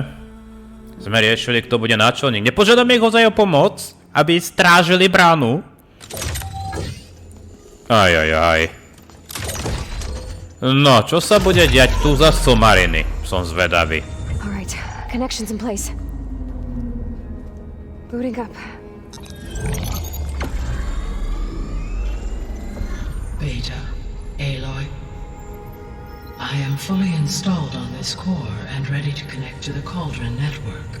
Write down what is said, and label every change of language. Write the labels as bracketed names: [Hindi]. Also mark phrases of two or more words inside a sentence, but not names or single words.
[Slovak] Sme riešili, kto bude náčelník. Nepožiadame ich ozaj o pomoc, aby strážili bránu? Ajááj. No, čo sa bude diať tu za somariny? Som zvedavý. [English] Alright, connections in place. Booting up. Beta, Aloy. I am fully installed on this core and ready to connect to the Cauldron network.